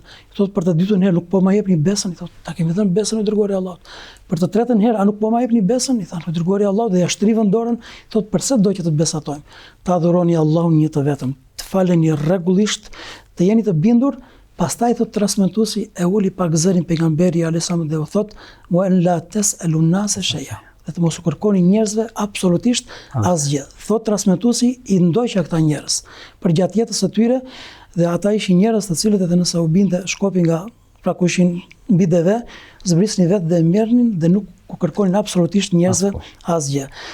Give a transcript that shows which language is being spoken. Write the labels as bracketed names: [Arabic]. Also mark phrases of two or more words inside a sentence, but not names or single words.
[Albanian] I thot, për të dytën herë, nuk po ma jepni besën? I thot, ta kemi dhënë besën, o dërguari i Allahut. Për të tretën herë, a nuk po ma jepni besën? I thanë, o dërguari i Allahut, dhe ja shtrivën dorën. I thot, përse do që të besatojmë? Ta adhuroni Allahun një të vetëm, të faleni rregullisht, të jeni të bindur. Pastaj thot transmetuesi e uli pak zërin pejgamberi [Arabic] عليه السلام [Albanian] dhe u thot [Arabic] وأن لا تسألوا الناس شيئا. [Albanian] Dhe të mos u kërkoni njerëzve absolutisht asgjë. Thot transmetuesi i ndoqja këta njerëz për gjatë jetës së tyre dhe ata ishin njerëz të cilët edhe nëse u binte shkopi nga pra ku ishin mbi deve, zbrisnin vetë dhe merrnin dhe nuk u kërkonin absolutisht njerëzve asgjë.